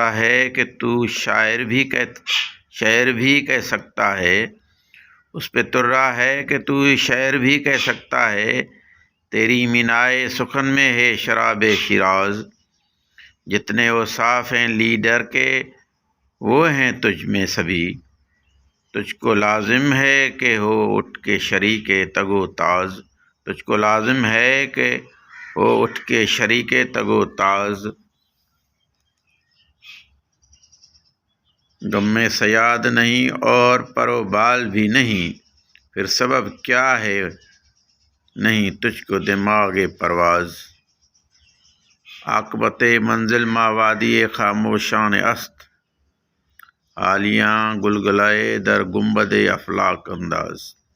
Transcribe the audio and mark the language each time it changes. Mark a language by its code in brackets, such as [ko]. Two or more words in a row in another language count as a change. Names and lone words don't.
[ur] ہے کہ تو شاعر بھی کہہ سکتا ہے، اس پہ ترا ہے کہ تو شاعر بھی کہہ سکتا ہے، تیری مینائے سخن میں ہے شراب شیراز، جتنے اوصاف ہیں لیڈر کے وہ ہیں تجھ میں سبھی، تجھ کو لازم ہے کہ ہو اٹھ کے شریک تگ و تاز، تجھ کو لازم ہے کہ ہو اٹھ کے شریک تگ و تاز، غم میں صیاد نہیں اور پر و بال بھی نہیں، پھر سبب کیا ہے نہیں تجھ کو دماغ پرواز، [fa] عاقبت منزل ما وادی خاموشان است، حالیاں گلگلائے در گنبد افلاک انداز۔